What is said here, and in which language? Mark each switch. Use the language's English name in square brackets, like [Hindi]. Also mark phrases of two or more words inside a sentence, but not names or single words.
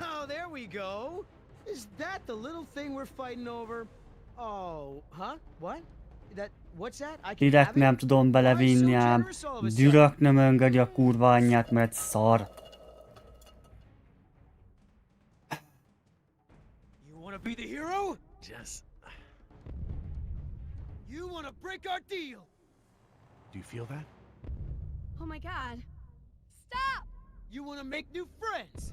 [English] Oh, there we go. Is that the little thing we're fighting over? Oh, huh? What? What's that? I can [Hungarian] Direkt [English] have it? [Hungarian] nem tudom belevinni ám. Dürök nem engedi a kurva anyját, mert szar. [English] You wanna be the hero? Jess. You wanna break our deal? Do you feel that? Oh my god. Stop! You wanna make new friends?